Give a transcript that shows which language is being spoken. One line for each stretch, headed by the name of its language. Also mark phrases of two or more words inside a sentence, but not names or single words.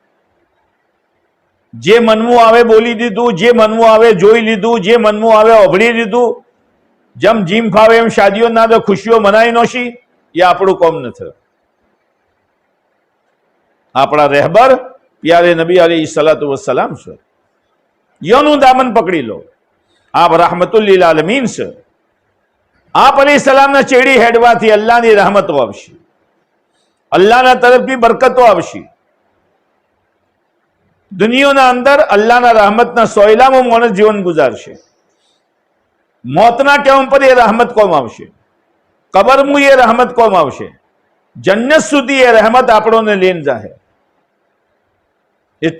Gujarati: જે મનમું આવે બોલી દીધું, જે મનમું આવે જોઈ લીધું, જે મનમું આવે ઓભળી લીધું, જેમ જીમ ફાવે એમ શાદીઓ ના તો ખુશીઓ મનાઈ નોશી, એ આપણું કોમ નથી. આપણા રહેબર પ્યારે નબી
Arabic: عليه الصلاة والسلام
Gujarati: છે. યનું દામન પકડી લો. આપ
Arabic: رحمة للعالمين
Gujarati: છે. આપ અલૈહિસ્સલામના ચેડી હેડવાથી અલ્લાહની રહેમતો આવશે, અલ્લાહના તરફથી બરકતો આવશે. દુનિયાના અંદર અલ્લાહના રહમતના સોયલામાં માણસ જીવન ગુજારશે. મોતના ટાઈમ પર એ રહેમત કોમ આવશે, કબરમાં એ રહેમત કોમ આવશે, જન્નત સુધી એ રહેમત આપણોને લઈને જાહે.